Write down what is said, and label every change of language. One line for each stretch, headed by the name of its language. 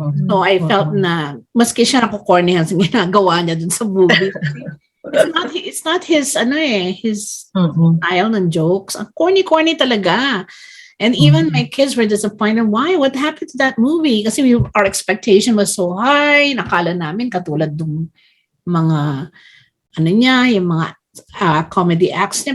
English: So I felt
Filipino: na maski siya nakukornihan sa ginagawa niya dun sa movie.
English: It's not his style ng jokes.
Filipino: Ang corny talaga.
English: And even my kids were disappointed. Why? What happened to that movie?
Filipino: Kasi
English: our expectation was so high.
Filipino: Nakala namin katulad ng mga yung mga comedy acts niya.